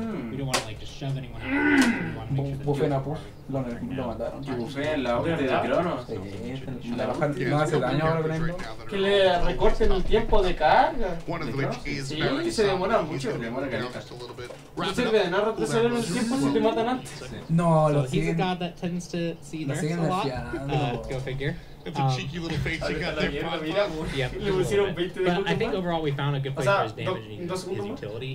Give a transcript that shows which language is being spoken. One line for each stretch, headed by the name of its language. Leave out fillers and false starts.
English: We don't want to like just shove anyone out. We want to make sure that
Spanish: lo mataron. Que bufeen la ulti de Cronos. No hace daño ahora con él. Que le recorten el tiempo de carga. Sí, que se demora mucho. No sirve de nada retroceder el tiempo si te matan antes. No,
English: so he's a god that tends to see nerfs a lot. Go figure. It's a cheeky little face you got there. Yeah, but I think overall we found a good place for his damage and his utility.